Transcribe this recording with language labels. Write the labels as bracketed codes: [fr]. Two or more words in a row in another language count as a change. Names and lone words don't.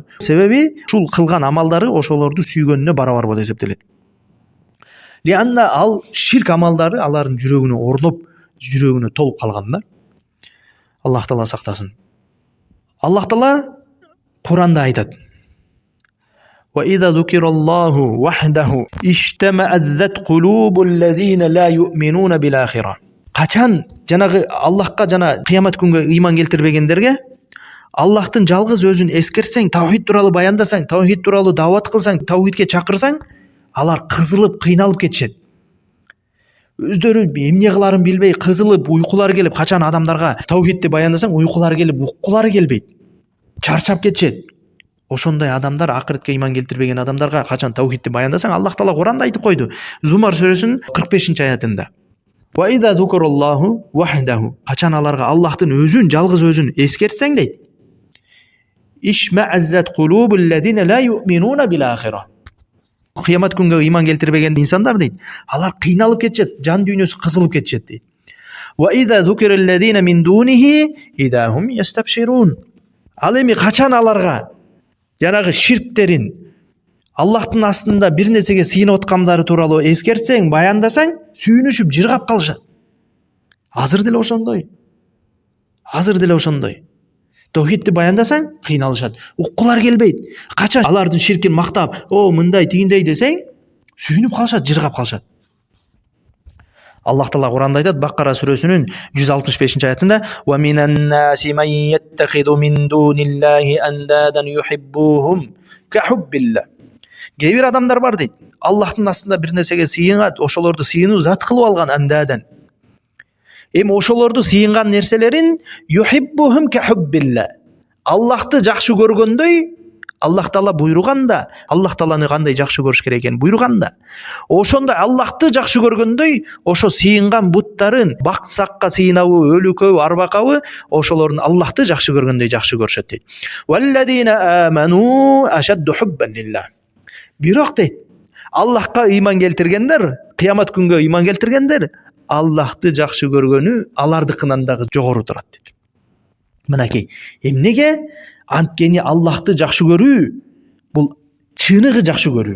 [ky] Себеби ушул кылган амалдары ошолорду сүйгөнүнө барабар болуп эсептелет. Лианна ал ширк амалдары алардын жүрөгүнө орноп, жүрөгүнө толуп калган да. Аллах Таала сактасын. Аллах Таала Куранда айтат: [ar] وَإِذَا ذُكِرَ اللَّهُ وَحْدَهُ اشْتَمَأَزَّتْ قُلُوبُ الَّذِينَ لَا يُؤْمِنُونَ بِالْآخِرَةِ. [ky] Качан жанагы Аллахка жана кыямат күнгө ыйман келтирбегендерге Аллахтын жалгыз өзүн эскертсең, таухид тууралуу баяндасаң, таухид тууралуу даават кылсаң, таухидке чакырсаң, алар кызылып, кыйналып кетишет. Өздөрү эмне кыларын билбей кызылып, уйкулары келип, качан адамдарга таухидти баяндасаң, уйкулары келип, уккулары келбейт. Чарчап кетишет. Ошондой адамдар, акыретке ыйман келтирбеген адамдарга качан таухидти баяндасаң, Аллах Таала Куранда айтып койду. Зумар сүрөсүнүн 45-аятында. [ar] وإذا ذكر الله وحده. [ky] Качан аларга Аллахтын өзүн, жалгыз өзүн эскертсең дейт. [ar] اشمأزت قلوب الذين لا يؤمنون بالآخرة. [ky] Кыямат күнгө ыйман келтирбеген инсандар дейт. Алар кыйналып кетишет, жан дүйнөсү кызылып кетишет дейт. [ar] وإذا ذكر الذين من دونه إذا هم يستبشرون. [ky] Ал эми качан аларга жанагы ширктерин, Аллахтын астында бир нерсеге сыйынып аткандары тууралуу эскертсең, баяндасаң, сүйүнүшүп жыргап калышат. Азыр деле ошондой. Таухидти баяндасаң, кыйналышат. Уккулар келбейт. Качан алардын ширкин мактап, мындай тигиндей десең, сүйүнүп калышат, жыргап калышат. Аллах Таала Куранда айтат, Баккара сүрөсүнүн 165-аятында: [ar] "ومن الناس من يتخذ من دون الله أندادا يحبونهم كحب الله". [ky] Кээ бир адамдар бар дейт. Аллахтын астында бир нерсеге сыйынат, ошолорду сыйынуу зат кылып алган андадан. Эми ошолорду сыйынган нерселерин [ar] يحبونهم كحب الله. [ky] Аллахты жакшы көргөндөй, Аллах Таала буйруганда, Аллах Тааланы кандай жакшы көрүш керек экенин буйруганда, ошондой Аллахты жакшы көргөндөй, ошо сыйынган буттарын, баксакка сыйынабы, өлүкөбү, арбакабы, ошолордун Аллахты жакшы көргөндөй жакшы көрүшөт дейт. [ar] والذين آمنوا أشد حبا لله. [ky] Бирок дейт, Аллахка ыйман келтиргендер, кыямат күнгө ыйман келтиргендер, Аллахты жакшы көргөнү алардыкынан дагы жогору турат дейт. Мынакей, эмнеге? Анткени Аллахты жакшы көрүү бул чыныгы жакшы көрүү.